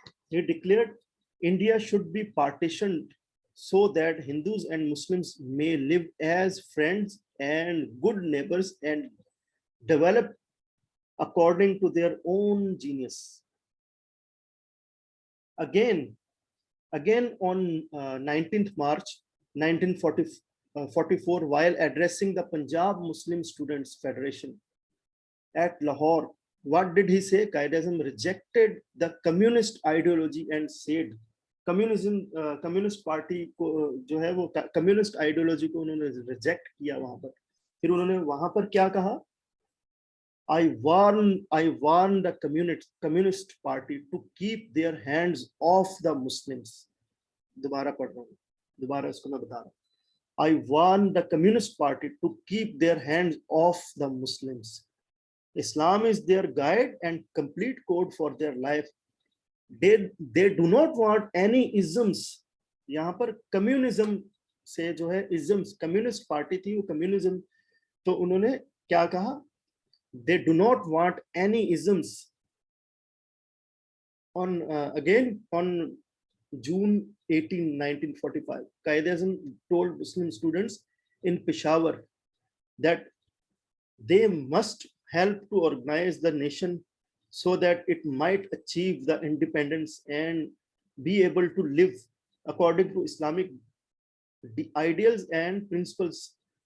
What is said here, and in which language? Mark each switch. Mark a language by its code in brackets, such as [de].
[en] He declared India should be partitioned so that Hindus and Muslims may live as friends and good neighbors and develop according to their own genius. Again on 19th March 1944, while addressing the Punjab Muslim Students Federation at Lahore, what did he say? [hi] Qaid-e-Azam [en] rejected the communist ideology and said, [hi] communist party को जो है वो communist ideology को उन्होंने reject किया वहां पर. फिर उन्होंने वहां पर क्या कहा? [en] I warn the communist party to keep their hands off the Muslims. [hi] दोबारा पढ़ रहा हूँ, दोबारा इसको मैं बता रहा हूँ. [en] I warn the communist party to keep their hands off the Muslims. Islam is their guide and complete code for their life. They do not want any isms. [hi] यहाँ पर कम्युनिज्म से जो है isms, कम्युनिस्ट पार्टी थी वो communism, तो उन्होंने क्या कहा? [en] They do not want any isms. On again on June 18, 1945, Qaid-e-Azam told Muslim students in Peshawar that they must help to organize the nation so that it might achieve the independence and be able to live according to Islamic ideals and principles.